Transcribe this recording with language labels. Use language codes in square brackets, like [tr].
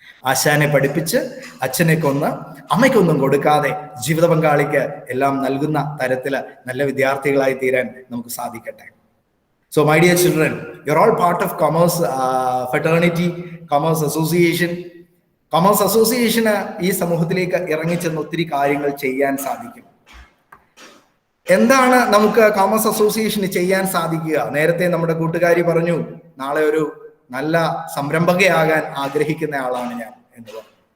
[ml] ആശാനെ പഠിപ്പിച്ച് അച്ഛനെ കൊന്ന് അമ്മയ്ക്കൊന്നും കൊടുക്കാതെ ജീവിത പങ്കാളിക്ക് എല്ലാം നൽകുന്ന തരത്തില് നല്ല വിദ്യാർത്ഥികളായി തീരാൻ നമുക്ക് സാധിക്കട്ടെ. [en] So my dear children, you're all part of Commerce Fraternity, Commerce Association. [ml] Commerce Association ഈ സമൂഹത്തിലേക്ക് ഇറങ്ങിച്ചെന്ന് ഒത്തിരി കാര്യങ്ങൾ ചെയ്യാൻ സാധിക്കും. എന്താണ് നമുക്ക് കോമേഴ്സ് അസോസിയേഷന് ചെയ്യാൻ സാധിക്കുക? നേരത്തെ നമ്മുടെ കൂട്ടുകാരി പറഞ്ഞു, നാളെ ഒരു നല്ല സംരംഭകയാകാൻ ആഗ്രഹിക്കുന്ന ആളാണ് ഞാൻ എന്ന് പറഞ്ഞു.